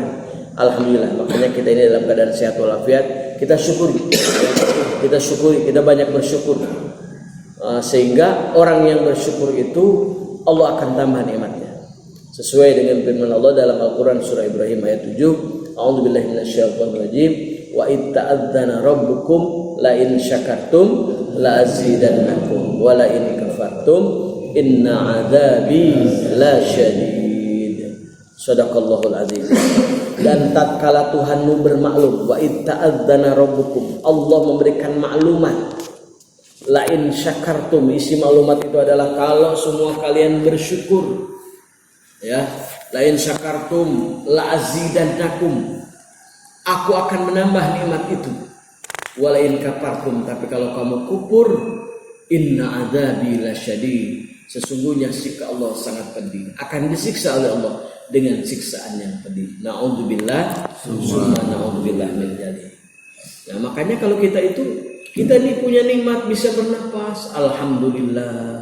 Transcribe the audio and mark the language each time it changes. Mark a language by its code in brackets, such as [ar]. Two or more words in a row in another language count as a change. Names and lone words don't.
[id] Alhamdulillah, makanya kita ini dalam keadaan sehat walafiat. Kita syukuri, kita banyak bersyukur. Sehingga orang yang bersyukur itu Allah akan tambah nikmatnya. Sesuai dengan firman Allah dalam Al-Quran surah Ibrahim ayat 7. [ar] أعوذ بالله من الشيطان الرجيم. وإذ تأذن ربكم لئن شكرتم لأزيدنكم ولئن كفرتم إن عذابي لشديد. صدق الله العظيم. [id] Dan tatkala Tuhanmu bermaklum, [ar] وإذ تأذن ربكم, [id] Allah memberikan maklumat. [ar] لئن شكرتم, [id] isi maklumat itu adalah kalau semua kalian bersyukur. Ya, [ar] لئن شكرتم لأزيدنكم, [id] aku akan menambah nikmat itu. [ar] ولئن كفرتم, [id] tapi kalau kamu kufur, [ar] إن عذابي لشديد, [id] sesungguhnya siksa Allah sangat pedih. Akan disiksa oleh Allah dengan siksaan yang pedih. [ar] نعوذ بالله، ثم نعوذ بالله من ذلك. [id] Nah, makanya kalau kita ini punya nikmat bisa bernapas, alhamdulillah.